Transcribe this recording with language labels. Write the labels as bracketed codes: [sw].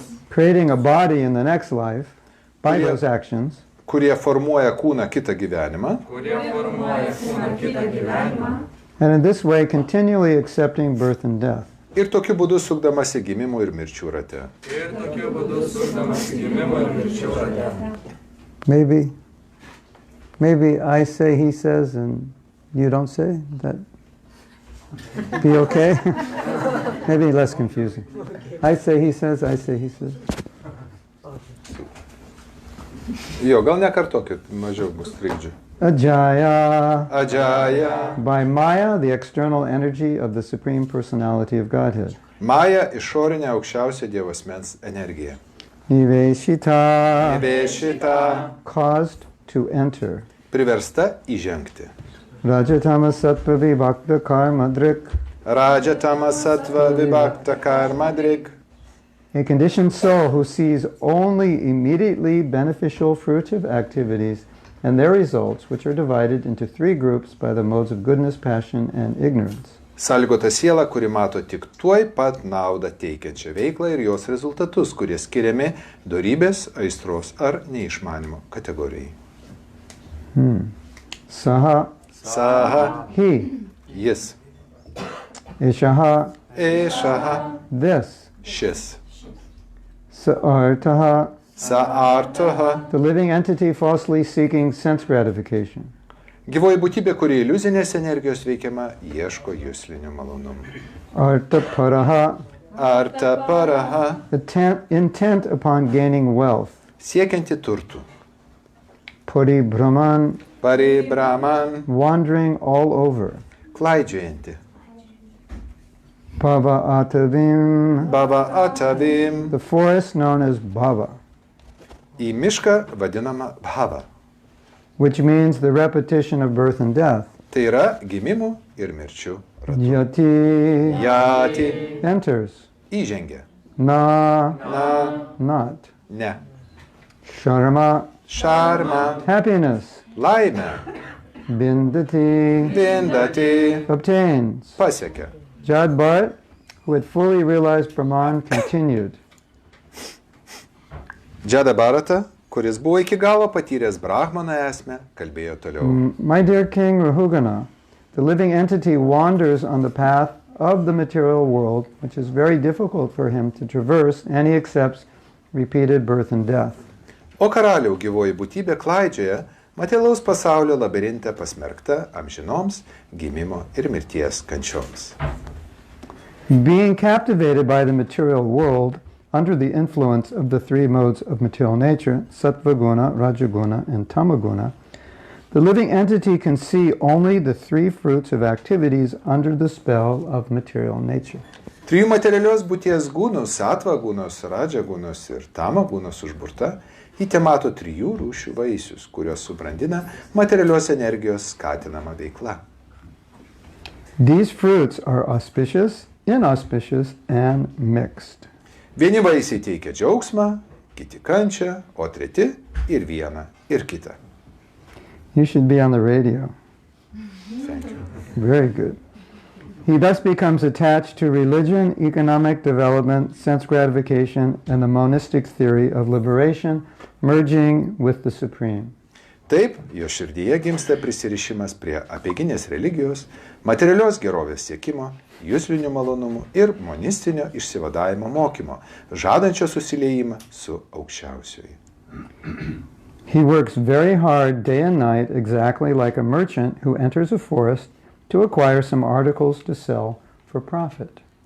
[en] creating a body in the next life by those actions, [lt] kurie formuoja kūną kitą gyvenimą. [en] and in this way continually accepting birth and death. [lt] Ir tokiu būdu sukdamasi gimimų ir mirčių rate. [en] Maybe I say, he says, and you don't say? That be okay? Maybe less confusing. I say, he says, I say, he says. [lt] Jo, gal nekartokit, mažiau bus trikdžių. [sa] Ajaya, Adžaja, [en] by Maya, the external energy of the Supreme Personality of Godhead. [lt] Maja išorinė aukščiausio Dievo asmens energija. [sa] Niveshita, Vešita, [en] caused to enter. [lt] priversta įžengti. [sa] Rajatama Sattva Vibhakta Karmadrik, Rajatama Sattva Vibhakta Karmadrik, [en] a conditioned soul who sees only immediately beneficial fruitive activities and their results, which are divided into 3 groups by the modes of goodness, passion, and ignorance. [lt] sąlygota siela, kuri mato tik tuoj pat naudą teikiančią veiklą ir jos rezultatus, kurie skiriami dorybės, aistros ar neišmanimo kategorijai. [sa] Saha, Saha, [en] he, [lt] jis. [sa] Ishaha, Ešaha, [en] this, [lt] šis. [sa] Sa'artaha, Saartoha, [en] the living entity falsely seeking sense gratification. [lt] gyvoji būtybė, kuri iliuzinės energijos veikiama, ieško juslinių malonumų. [sa] Artaparaha, Artaparaha, [en] intent upon gaining wealth. [lt] siekianti turtų. [sa] Paribrahman, Paribraman, [en] wandering all over. [lt] klaidžiojanti. [sa] Bhava atavim, Baba atavim, [en] the forest known as Bhava, [lt] į mišką vadinama bhava. [en] which means the repetition of birth and death. [lt] Tai yra gimimų ir mirčių ratų. [sa] Yati, Jati, [en] enters. [lt] įžengia. [sa] Na, Na, [en] not. [lt] ne. [sa] Sharma, Šarma, [en] happiness. [lt] laimė. [sa] Bindati, Vindati, [en] obtains. [lt] pasiekia. [en] Jad Bharat, who had fully realized Brahman, continued. [lt] Džadabarata, kuris buvo iki galo patyręs Brahmano esmę, kalbėjo toliau. [en] My dear King Rahugana, the living entity wanders on the path of the material world, which is very difficult for him to traverse, and he accepts repeated birth and death. [lt] O karaliau, gyvoji būtybė klaidžioja materialaus pasaulio labirinte pasmerkta amžinoms gimimo ir mirties kančioms. [en] Being captivated by the material world under the influence of the 3 modes of material nature, sattva guna, rajaguna, and tamaguna, the living entity can see only the 3 fruits of activities under the spell of material nature. [lt] 3 materialios būties gūnus, satva gūnos, radžagūnos ir tama gūnos užburta, ji temato 3 rūšių vaisius, kurios subrandina materialios energijos skatinama veikla. [en] These fruits are auspicious, inauspicious, and mixed. [lt] Vieni vaisiai teikia džiaugsmą, kiti kančią, o treti ir vieną, ir kitą. [en] You should be on the radio. Thank you. Very good. He thus becomes attached to religion, economic development, sense gratification, and the monistic theory of liberation, merging with the Supreme. [lt] Taip, jo širdyje gimsta prisirišimas prie apeiginės religijos, materialios gerovės siekimo, juslinių malonumų ir monistinio išsivadavimo mokymo, žadančio susiliejimą su aukščiausiuoju. [en] He works very hard day and night, exactly like a merchant who enters a forest to acquire some articles to sell for profit.